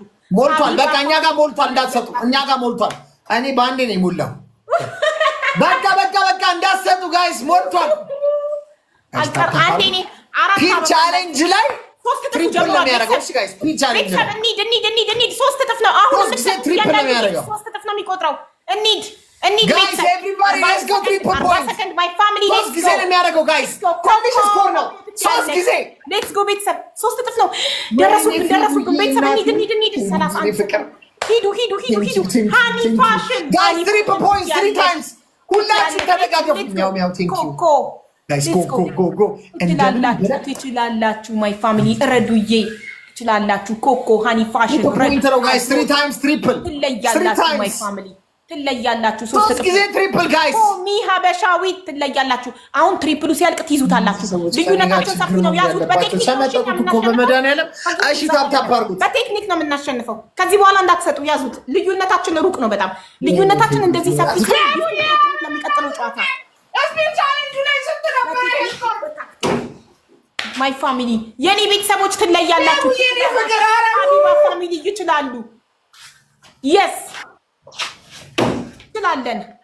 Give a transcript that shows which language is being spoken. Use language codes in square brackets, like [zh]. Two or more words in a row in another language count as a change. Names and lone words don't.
[am] ሞልቷል። በቃ እኛ ጋር ሞልቷል። እንዳትሰጡ፣ እኛ ጋር ሞልቷል። እኔ በአንዴ ነው የሞላው። በቃ እንዳትሰጡ ጋይስ፣ ሞልቷል። [en] pitch challenge [am] ላይ 3 እጥፍ የሚቆጥረው። 3 እጥፍ ነው የሚቆጥረው። እንሂድ [en] guys, everybody let's go 3 points. My family let's go. [am] ነው የሚያደርገው guys. ኮንዲሽን ስኮር ነው 3 ጊዜ [en] let's go [am] ቤተሰብ 3 እጥፍ ነው። ደረሱብን ቤተሰብ። እንሂድ 31 ሂዱ ሃኒ ፋሽን [en] guys 3 points 3 times [am] ሁላችሁ ተደጋገፉ። [en] ሚያው thank you guys go [am] ትችላላችሁ። [en] my family [am] እረዱዬ ትችላላችሁ። ኮኮ ሃኒ ፋሽን [en] ረዱ guys 3 times triple [am] ትለያላችሁ። [en] my family [am] ትለያላችሁ። 3 [en] ጊዜ triple guys [am] ሚ ሀበሻዊ ትለያላችሁ። አሁን ትሪፕሉ ሲያልቅ ትይዙታላችሁ። ልዩነታችሁ ሰፊ ነው። ያዙት። በቴክኒክ ነው የምናሸንፈው። ከዚህ በኋላ እንዳትሰጡ፣ ያዙት። ልዩነታችን ሩቅ ነው በጣም። ልዩነታችን እንደዚህ ሰፊ ለሚቀጥለው ጨዋታ [en] my family [am] የኔ ቤተሰቦች ትለያላችሁ። ሀቢባ ፋሚሊ ይችላሉ። የስ እንችላለን።